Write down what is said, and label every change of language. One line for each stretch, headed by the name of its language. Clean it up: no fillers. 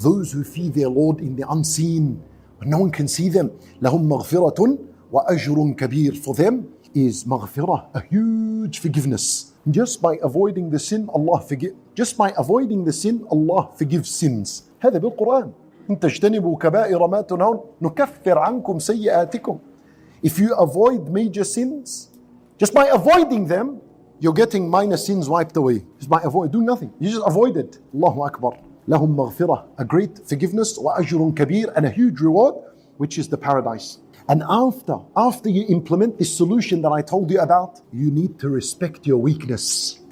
English: Those who fear their Lord in the unseen, when no one can see them,
Arabic: لَهُمْ مَغْفِرَةٌ وَأَجْرٌ كَبِيرٌ.
English: For them is maghfirah, a huge forgiveness. Just by avoiding the sin, Allah forgives. Just by avoiding the sin, Allah forgives sins.
Arabic: هذا بالقرآن. إن تجتنبوا كبائر ما تنهون نكفر عنكم سيئاتكم.
English: If you avoid major sins, just by avoiding them, you're getting minor sins wiped away. Just by doing nothing. You just avoid it. Allahu Akbar.
Arabic: لهم مغفرة,
English: a great forgiveness,
Arabic: وأجر كبير,
English: and a huge reward, which is the paradise. And after you implement this solution that I told you about, you need to respect your weakness.